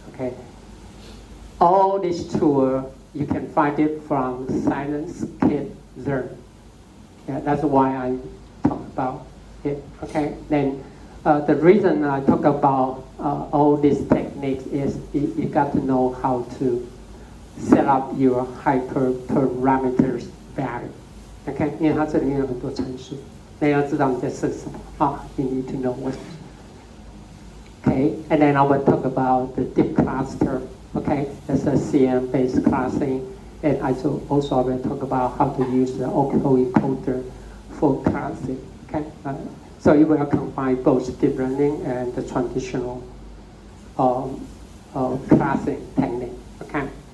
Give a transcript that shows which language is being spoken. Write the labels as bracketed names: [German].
[English] Okay, all these tools you can find it from Scikit-learn. Yeah, that's why I talk about it. Okay, then the reason I talk about all these techniques is you got to know how to set up your hyperparameters value. [Chinese] OK， 因为它这里面有很多参数，那要知道你在设什么啊。 [English] You need to know what. OK, and then I will talk about the deep cluster. OK, that's a CM-based classing, and also I will talk about how to use the autoencoder for classing. OK, so you will combine both deep learning and the traditional classing technique. OK.